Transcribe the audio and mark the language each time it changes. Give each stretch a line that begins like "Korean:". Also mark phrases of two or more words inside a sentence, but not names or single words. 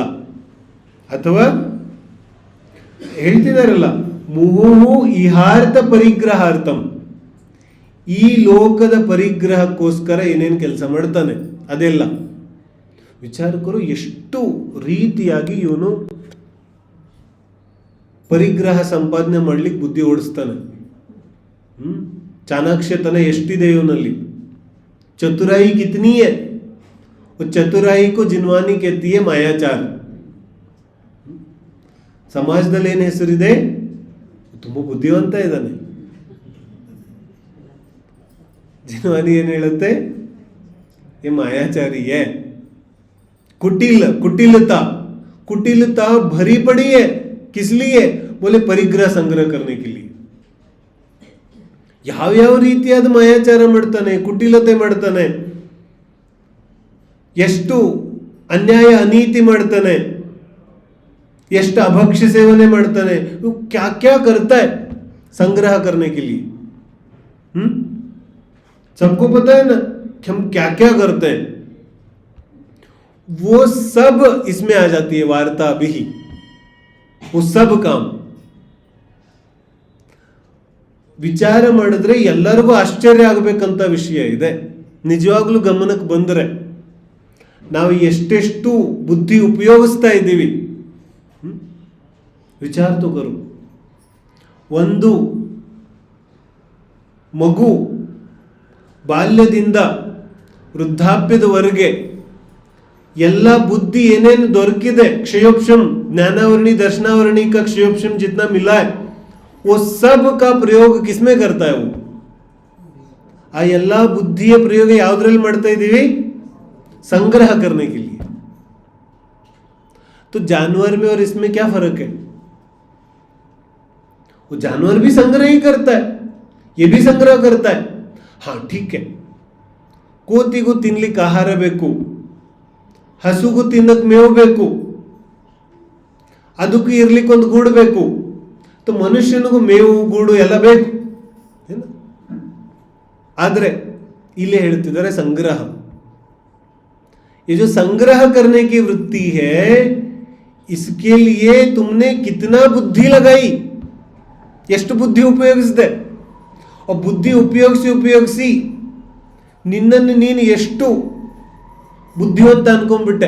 Kannada: ಅಥವಾ ಹೇಳ್ತಿದಾರಲ್ಲ,
Sanskrit: ಮುಹುಹು ಇಹಾರ್ಥ ಪರಿಗ್ರಹಾರ್ಥಂ,
Kannada: ಈ ಲೋಕದ ಪರಿಗ್ರಹಕ್ಕೋಸ್ಕರ ಏನೇನು ಕೆಲಸ ಮಾಡ್ತಾನೆ ಅದೆಲ್ಲ. ವಿಚಾರಕರು ಎಷ್ಟು ರೀತಿಯಾಗಿ ಇವನು ಪರಿಗ್ರಹ ಸಂಪಾದನೆ ಮಾಡ್ಲಿಕ್ಕೆ ಬುದ್ಧಿ ಓಡಿಸ್ತಾನೆ. ಚಾಣಾಕ್ಷತನ ಎಷ್ಟಿದೆ ಇವನಲ್ಲಿ.
Hindi: चतुराई कितनी है, ಚತುರಾಯಿ को जिनवानी कहती है ಮಾಯಾಚಾರ.
Kannada: ಸಮಾಜದಲ್ಲಿ ಏನು ಹೆಸರಿದೆ, ತುಂಬಾ ಬುದ್ಧಿವಂತ ಇದ್ದಾನೆ. जिनवानी ಏನು ಹೇಳುತ್ತೆ,
Hindi: ये मायाचारी है. कुटिलता, कुटिलता भरी पड़ी है. किस लिए? बोले परिग्रह संग्रह करने के लिए.
Kannada: ಯಾವ ರೀತಿಯಾದ ಮಾಯಾಚಾರ ಮಾಡ್ತಾನೆ, ಕುಟಿಲತೆ ಮಾಡ್ತಾನೆ, ಎಷ್ಟು ಅನ್ಯಾಯ ಅನೀತಿ ಮಾಡ್ತಾನೆ, ಎಷ್ಟು ಅಭಕ್ಷ್ಯ ಸೇವನೆ ಮಾಡ್ತಾನೆ.
Hindi: क्या क्या करता है संग्रह करने के लिए. सबको पता है ना कि हम क्या क्या करते हैं. वो सब इसमें आ जाती है वार्ता भी. वो सब काम
Kannada: ವಿಚಾರ ಮಾಡಿದ್ರೆ ಎಲ್ಲರಿಗೂ ಆಶ್ಚರ್ಯ ಆಗಬೇಕಂತ ವಿಷಯ ಇದೆ. ನಿಜವಾಗ್ಲೂ ಗಮನಕ್ಕೆ ಬಂದರೆ ನಾವು ಎಷ್ಟೆಷ್ಟು ಬುದ್ಧಿ ಉಪಯೋಗಿಸ್ತಾ ಇದ್ದೀವಿ. ವಿಚಾರ ತಗೋರು, ಒಂದು ಮಗು ಬಾಲ್ಯದಿಂದ ವೃದ್ಧಾಪ್ಯದವರೆಗೆ ಎಲ್ಲ ಬುದ್ಧಿ ಏನೇನು ದೊರಕಿದೆ,
Hindi: ಕ್ಷಯೋಪಶम ज्ञानावरणी दर्शनावरणी का क्षयोपशम जितना मिला है वो सब का प्रयोग किसमें करता है. वो आ
Kannada: ಎಲ್ಲ ಬುದ್ಧಿಯ ಪ್ರಯೋಗ ಯಾವುದರಲ್ಲಿ ಮಾಡ್ತಾ ಇದ್ದೀವಿ,
Hindi: संग्रह करने के लिए. तो जानवर में और इसमें क्या फर्क है? वो जानवर भी संग्रह ही करता है, ये भी संग्रह करता है. हाँ ठीक है,
Kannada: ಕೋತಿಗೂ ತಿನ್ಲಿಕ್ಕೆ ಆಹಾರ ಬೇಕು, ಹಸುಗೂ ತಿನ್ನಕ್ಕೆ ಮೇವು ಬೇಕು, ಅದಕ್ಕೂ ಇರ್ಲಿಕ್ಕೆ ಒಂದು ಗೂಡು ಬೇಕು. ಮನುಷ್ಯನಿಗೂ ಮೇವು ಗೂಡು ಎಲ್ಲ ಬೇಕು. ಆದ್ರೆ ಇಲ್ಲಿ ಹೇಳ್ತಿದ್ದಾರೆ ಸಂಗ್ರಹ.
Hindi: ये जो संग्रह करने की वृत्ति है, इसके लिए तुमने कितना बुद्धि लगाई,
Kannada: ಎಷ್ಟು ಬುದ್ಧಿ ಉಪಯೋಗಿಸಿದೆ. ಬುದ್ಧಿ ಉಪಯೋಗಿಸಿ ನಿನ್ನನ್ನು ನೀನು ಎಷ್ಟು बुद्धिवंत अनಕೊಂಡ್ಬಿಟ್ಟೆ.